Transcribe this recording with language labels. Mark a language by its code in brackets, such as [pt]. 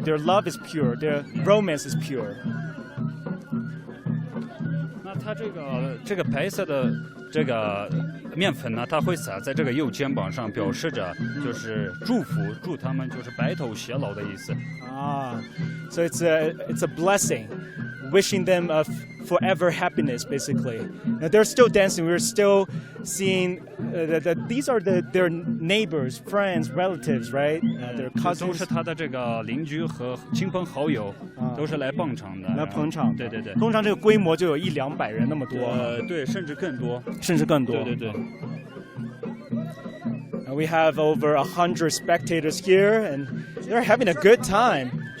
[en] Their love is pure. Their romance is pure. [zh] 那它这个白色的这个面粉呢，它会撒在这个右肩膀上，表示着就是祝福，祝他们就是白头偕老的意思。 [en] So it's a blessing, wishing them forever happiness, basically. Now they're still dancing. We're still seeing that these are their neighbors, friends, relatives, right? Their cousins. [zh] 都是他的这个邻居和亲朋好友，都是来捧场的。来捧场。对。通常这个规模就有100-200人那么多。对，甚至更多。对。 [en] We have over 100 spectators here, and they're having a good time.